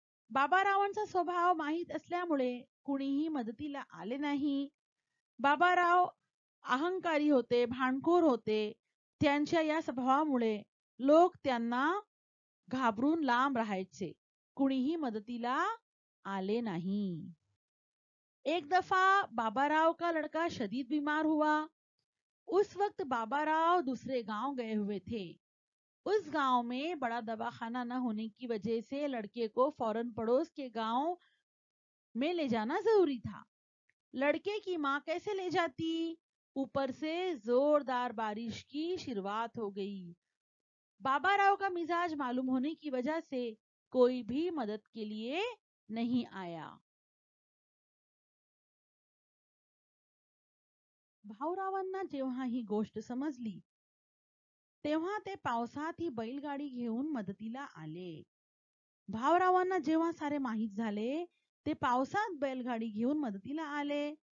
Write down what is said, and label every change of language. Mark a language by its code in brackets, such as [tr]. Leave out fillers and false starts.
[mr] बाबारावांचा स्वभाव माहीत असल्यामुळे कुणीही मदतीला आले नाही. बाबाराव अहंकारी होते, भांडखोर होते. त्यांच्या या स्वभावामुळे लोक त्यांना घाबरून लांब राहायचे. कुणीही मदतीला आले नहीं. [hi] एक दफा बाबाराव का लड़का शदीद बीमार हुआ. उस वक्त बाबाराव दूसरे गांव गए हुए थे. उस गांव में बड़ा दवाखाना न होने की वजह से लड़के को फौरन पड़ोस के गांव में ले जाना जरूरी था. लड़के की माँ कैसे ले जाती? ऊपर से जोरदार बारिश की शुरुआत हो गई. बाबाराव का मिजाज मालूम होने की वजह से कोई भी मदद के लिए नहीं आया. [mr] भाऊरावांना जेव्हा ही गोष्ट समजली तेव्हा ते पावसात ही बैलगाडी घेऊन मदतीला आले. भाऊरावांना जेव्हा सारे माहीत झाले ते पावसात बैलगाडी घेऊन मदतीला आले.